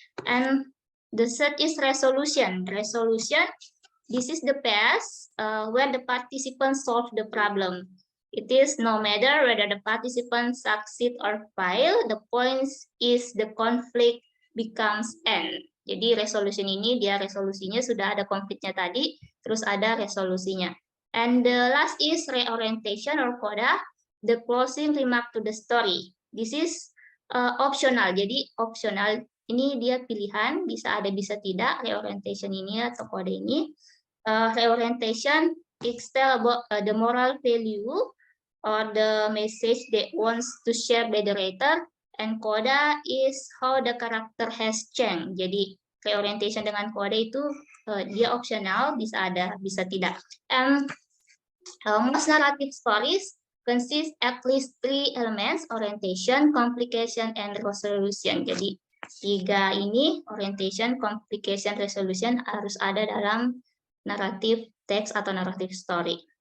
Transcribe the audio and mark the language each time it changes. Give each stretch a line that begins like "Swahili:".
English: And the third is resolution. Resolution, this is the phase where the participants solve the problem. It is no matter whether the participants succeed or fail, the point is the conflict becomes end.
Indonesian: Jadi resolution ini dia resolusinya sudah ada konfliknya tadi, terus ada resolusinya.
English: And the last is reorientation or coda, the closing remark to the story. This is optional.
Indonesian: Jadi optional ini dia pilihan, bisa ada bisa tidak reorientation ini atau kode ini.
English: Reorientation it's tell about the moral value or the message that wants to share by the writer, and coda is how the character has changed.
Indonesian: Jadi reorientation dengan coda itu dia optional, bisa ada bisa tidak.
English: And most narrative stories consist at least 3 elements: orientation, complication, and resolution.
Indonesian: Jadi 3 ini, orientation, complication, resolution, harus ada dalam naratif teks atau naratif story.